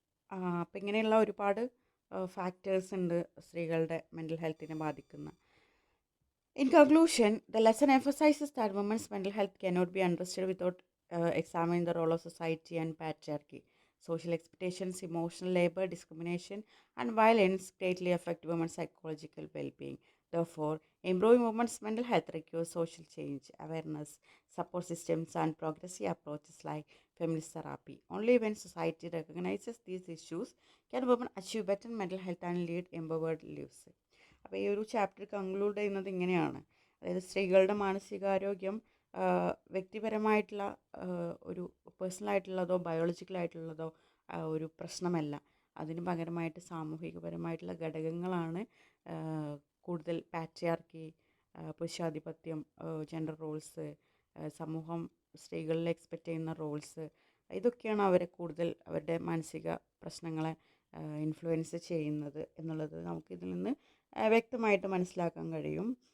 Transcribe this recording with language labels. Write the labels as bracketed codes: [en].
[ml] അപ്പം ഇങ്ങനെയുള്ള ഒരുപാട് ഫാക്ടേഴ്സ് ഉണ്ട് സ്ത്രീകളുടെ മെൻ്റൽ ഹെൽത്തിനെ ബാധിക്കുന്ന. [en] In conclusion, the lesson emphasizes that women's mental health cannot be understood without examining the role of society and patriarchy. Social expectations, emotional labor, discrimination, and violence greatly affect women's psychological well being. Therefore, improving women's mental health requires social change, awareness, support systems, and progressive approaches like feminist therapy. Only when society recognizes these issues can women achieve better mental health and lead empowered lives. [ml] അപ്പോൾ ഈ ഒരു chapter conclude ചെയ്യുന്നത് ഇങ്ങനെയാണ്. അതായത് സ്ത്രീകളുടെ മാനസികാരോഗ്യം വ്യക്തിപരമായിട്ടുള്ള ഒരു പേഴ്സണലായിട്ടുള്ളതോ ബയോളജിക്കലായിട്ടുള്ളതോ ഒരു പ്രശ്നമല്ല. അതിന് പകരമായിട്ട് സാമൂഹികപരമായിട്ടുള്ള ഘടകങ്ങളാണ് കൂടുതൽ പാട്രിയാർക്കി, പുരുഷാധിപത്യം, ജെൻഡർ റോൾസ്, സമൂഹം സ്ത്രീകളിൽ എക്സ്പെക്റ്റ് ചെയ്യുന്ന റോൾസ്, ഇതൊക്കെയാണ് അവരെ കൂടുതൽ അവരുടെ മാനസിക പ്രശ്നങ്ങളെ ഇൻഫ്ലുവൻസ് ചെയ്യുന്നത് എന്നുള്ളത് നമുക്കിതിൽ നിന്ന് വ്യക്തമായിട്ട് മനസ്സിലാക്കാൻ കഴിയും.